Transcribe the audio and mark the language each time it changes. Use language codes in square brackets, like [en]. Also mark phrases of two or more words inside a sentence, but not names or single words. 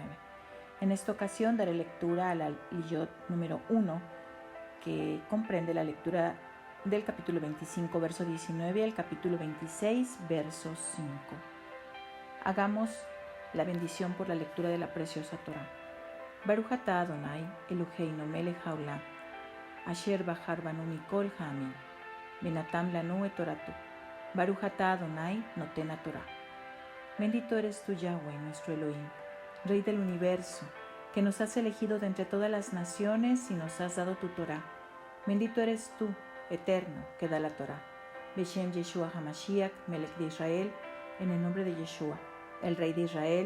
[es] En esta ocasión daré lectura a la Liyot número 1, que comprende la lectura del capítulo 25, verso 19 al capítulo 26, verso 5. Hagamos la bendición por la lectura de la preciosa Torá. [he] ברוך אתה אדוני, אלוהינו מלך העולם, אשר בחר בנו מכל העמים, ונתן לנו את תורתו. ברוך אתה אדוני נותן תורה. [es] Bendito eres tú, Yahweh, nuestro Elohim, Rey del universo, que nos has elegido de entre todas las naciones y nos has dado tu Torah. Bendito eres tú, Eterno, que da la Torah. [he] בשם ישוע המשיח, מלך [es] de Israel, en el nombre de Yeshua, el Rey de Israel.